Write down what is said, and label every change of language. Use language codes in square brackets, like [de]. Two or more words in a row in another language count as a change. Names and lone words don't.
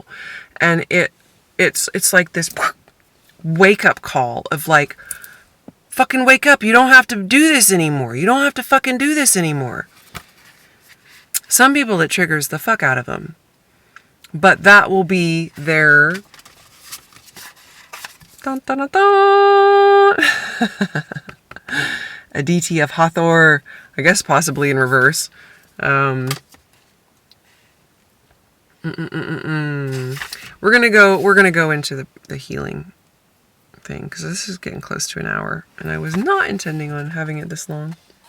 [en] And it's like this wake up call of like, fucking wake up. You don't have to do this anymore. You don't have to fucking do this anymore. Some people, it triggers the fuck out of them. But that will be their... Dun, dun, dun, dun. A DT of Hathor, I guess possibly in reverse. We're gonna go into the healing thing, because this is getting close to an hour, and I was not intending on having it this long.